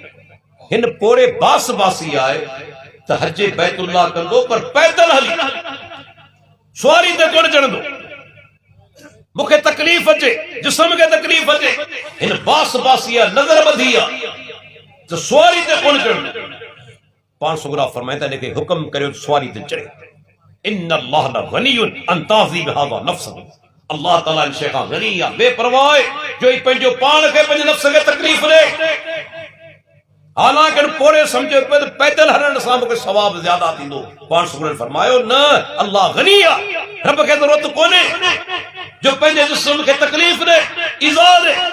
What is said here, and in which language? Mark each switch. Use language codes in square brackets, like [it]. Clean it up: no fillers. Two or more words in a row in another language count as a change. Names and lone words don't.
[sd] हिन पोड़े बास बासी आहे त हज बैतुल्लाह कंदो पर पैदल हली, सवारी ते कोन चढ़ंदो। मूंखे तकलीफ़ अचे, जिस्म खे तकलीफ़ अचे, हिन बास बासी आहे, नज़र ॿधी आहे त सवारी ते कोन चढ़ंदो। पाण सुगरा फरमाइनि था हिनखे हुकुम करियो सवारी ते चढ़े। [ar] إن الله لغني عن تعذيب هذا نفسه. [sd] अल्लाह ताला इन शइ खां गनी आहे, बेपरवाह आहे जो ही पंहिंजो पाण खे पंहिंजे नफ़्स खे तकलीफ़ ॾे। हालांकि पोड़े समझो पे पैदल हलण सां मूंखे सवाब ज्यादा थींदो। पाण सुगरन फरमायो न, अल्लाह गनी आहे, रब खे ज़रूरत कोन्हे जो पंहिंजे जिस्म खे तकलीफ़ ॾे, इज़ा ॾे।